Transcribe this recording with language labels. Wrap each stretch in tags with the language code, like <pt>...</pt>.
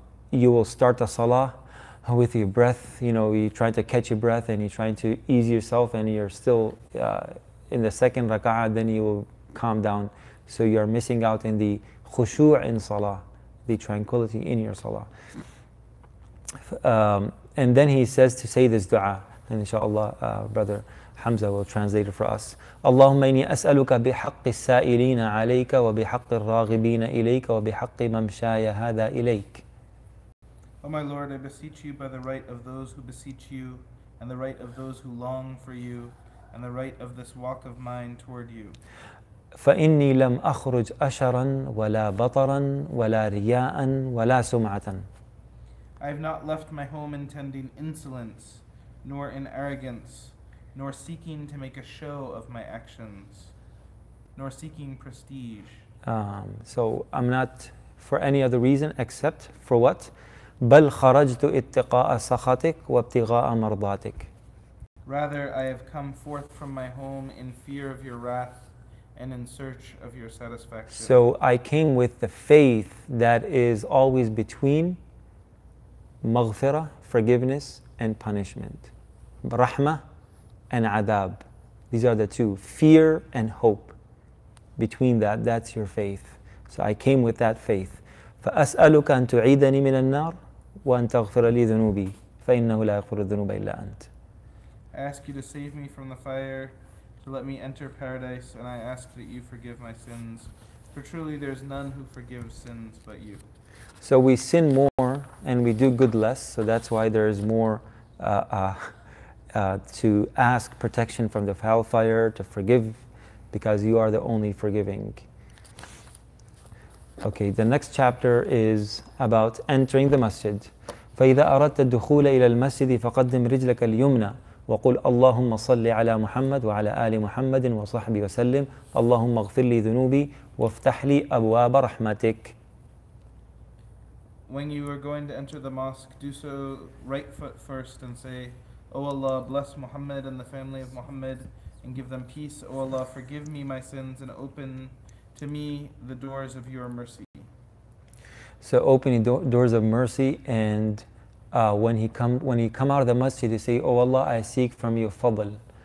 <en>You will start the salah with your breath. You know, you're trying to catch your breath, and you're trying to ease yourself, and you're still in the second raka'ah, then you will calm down. So you are missing out in the khushu' in salah, the tranquility in your salah. And then he says to say this dua, and inshallah brother Hamza will translate it for us.</en> <ar>اللهم إني أسألك بحق السائلين عليك وبحق الراغبين إليك وبحق ممشاي هذا إليك.</ar> <en>O my Lord, I beseech you by the right of those who beseech you, and the right of those who long for you, and the right of this walk of mine toward you.</en> <ar>فإني لم أخرج أشرا ولا بطرا ولا رياء ولا سمعة.</ar> <en>I have not left my home intending insolence, nor in arrogance, nor seeking to make a show of my actions, nor seeking prestige. So I'm not for any other reason except for what?</en> <ar>بل خرجت اتقاء سخطك وابتغاء مرضاتك.</ar> <en>Rather, I have come forth from my home in fear of your wrath and in search of your satisfaction. So I came with the faith that is always between maghfirah, forgiveness, and punishment. Rahmah and adab. These are the two. Fear and hope. Between that, that's your faith. So I came with that faith.</en> <ar>فأسألك أن تعيدني من النار وأن تغفر لي ذنوبي فإنه لا يغفر الذنوب إلا أنت.</ar> <en>I ask you to save me from the fire, to let me enter paradise, and I ask that you forgive my sins. For truly there is none who forgives sins but you. So we sin more and we do good less, so that's why there is more to ask protection from the hellfire, to forgive, because you are the only forgiving. Okay, the next chapter is about entering the masjid.</en> <ar>فإذا أردت الدخول إلى المسجد فقدم رجلك اليمنى وقل اللهم صل على محمد وعلى آل محمد وصحبه وسلم اللهم اغفر لي ذنوبي وافتح لي أبواب رحمتك.</ar> <en>When you are going to enter the mosque, do so right foot first and say, O Allah, bless Muhammad and the family of Muhammad and give them peace. O Allah, forgive me my sins and open to me the doors of your mercy. So opening doors of mercy and when he come out of the masjid, you say, "Oh Allah, I seek from you fadl."</en>